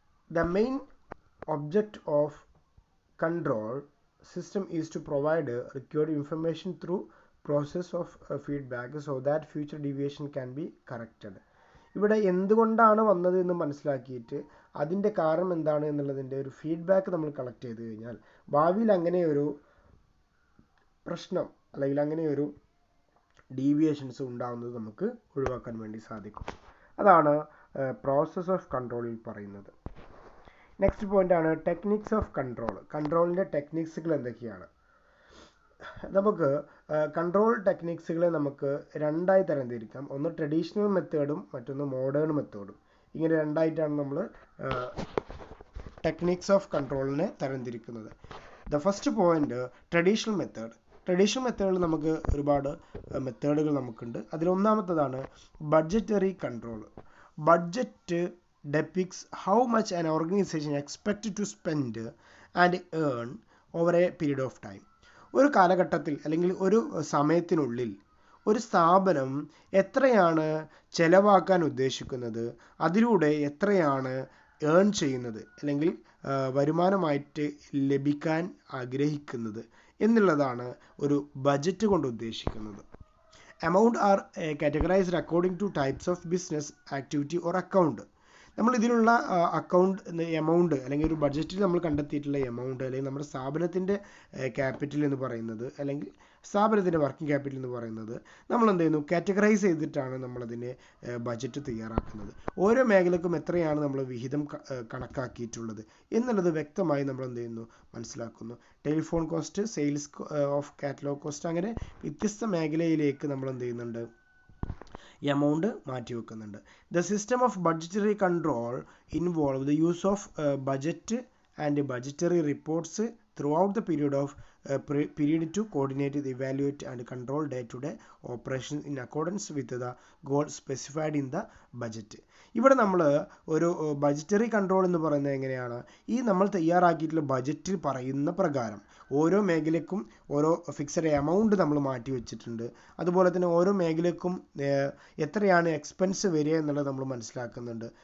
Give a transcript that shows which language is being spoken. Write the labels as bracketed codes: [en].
[en] The main object of control system is to provide required information through process of feedback so that future deviation can be corrected. [ml] ഇവിടെ എന്തുകൊണ്ടാണ് വന്നത് എന്ന് മനസ്സിലാക്കിയിട്ട് അതിൻ്റെ കാരണം എന്താണ് എന്നുള്ളതിൻ്റെ ഒരു ഫീഡ്ബാക്ക് നമ്മൾ കളക്ട് ചെയ്ത് കഴിഞ്ഞാൽ ഭാവിയിൽ അങ്ങനെ ഒരു പ്രശ്നം അല്ലെങ്കിൽ അങ്ങനെ ഒരു ഡീവിയേഷൻസ് ഉണ്ടാകുന്നത് നമുക്ക് ഒഴിവാക്കാൻ വേണ്ടി സാധിക്കും. അതാണ് പ്രോസസ് ഓഫ് കൺട്രോളിൽ പറയുന്നത്. നെക്സ്റ്റ് പോയിന്റ് ആണ് ടെക്നിക്സ് ഓഫ് കൺട്രോൾ. കൺട്രോളിൻ്റെ ടെക്നിക്സുകൾ എന്തൊക്കെയാണ്? നമുക്ക് കൺട്രോൾ ടെക്നിക്സുകളെ നമുക്ക് രണ്ടായി തരംതിരിക്കാം. ഒന്ന് ട്രഡീഷണൽ മെത്തേഡും മറ്റൊന്ന് മോഡേൺ മെത്തേഡും. ഇങ്ങനെ രണ്ടായിട്ടാണ് നമ്മൾ techniques of കൺട്രോളിനെ തരംതിരിക്കുന്നത്. [en] The first point traditional method. [ml] Traditional മെത്തേഡിൽ നമുക്ക് ഒരുപാട് മെത്തേഡുകൾ നമുക്കുണ്ട്. അതിലൊന്നാമത്തതാണ് budgetary control. [en] Budget depicts how much an organization expected to spend and earn over a period of time. [ml] ഒരു കാലഘട്ടത്തിൽ അല്ലെങ്കിൽ ഒരു സമയത്തിനുള്ളിൽ ഒരു സ്ഥാപനം എത്രയാണ് ചെലവാക്കാൻ ഉദ്ദേശിക്കുന്നത്, അതിലൂടെ എത്രയാണ് ഏൺ ചെയ്യുന്നത് അല്ലെങ്കിൽ വരുമാനമായിട്ട് ലഭിക്കാൻ ആഗ്രഹിക്കുന്നത് എന്നുള്ളതാണ് ഒരു ബജറ്റ് കൊണ്ട് ഉദ്ദേശിക്കുന്നത്. [en] Amount are categorized according to types of business activity or account. [ml] നമ്മൾ ഇതിലുള്ള അക്കൗണ്ട് എമൗണ്ട് അല്ലെങ്കിൽ ഒരു ബഡ്ജറ്റിൽ നമ്മൾ കണ്ടെത്തിയിട്ടുള്ള എമൗണ്ട് അല്ലെങ്കിൽ നമ്മുടെ സ്ഥാപനത്തിൻ്റെ ക്യാപിറ്റൽ എന്ന് പറയുന്നത് അല്ലെങ്കിൽ സ്ഥാപനത്തിൻ്റെ വർക്കിംഗ് ക്യാപിറ്റൽ എന്ന് പറയുന്നത് നമ്മൾ എന്ത് ചെയ്യുന്നു, കാറ്റഗറൈസ് ചെയ്തിട്ടാണ് നമ്മളതിൻ്റെ ബഡ്ജറ്റ് തയ്യാറാക്കുന്നത്. ഓരോ മേഖലക്കും എത്രയാണ് നമ്മൾ വിഹിതം കണക്കാക്കിയിട്ടുള്ളത് എന്നുള്ളത് വ്യക്തമായി നമ്മൾ എന്ത് ചെയ്യുന്നു, മനസ്സിലാക്കുന്നു. Telephone cost, sales of catalogue cost, അങ്ങനെ വ്യത്യസ്ത മേഖലയിലേക്ക് നമ്മൾ എന്ത് ചെയ്യുന്നുണ്ട്, amount മാറ്റിവെക്കുന്നുണ്ട്. [en] The system of budgetary control involve the use of budget and budgetary reports throughout the period to coordinate, evaluate and control day-to-day operations in accordance with the goals specified in the budget. [ml] ഇവിടെ നമ്മൾ ഒരു budgetary control എന്ന് പറയുന്നത് എങ്ങനെയാണ്, ഈ നമ്മൾ തയ്യാറാക്കിയിട്ടുള്ള ബജറ്റിൽ പറയുന്ന പ്രകാരം ഓരോ മേഖലയ്ക്കും ഓരോ ഫിക്സഡ് എമൗണ്ട് നമ്മൾ മാറ്റി വെച്ചിട്ടുണ്ട്. അതുപോലെ തന്നെ ഓരോ മേഖലയ്ക്കും എത്രയാണ് എക്സ്പെൻസ് വരിക എന്നുള്ളത് നമ്മൾ മനസ്സിലാക്കുന്നുണ്ട്.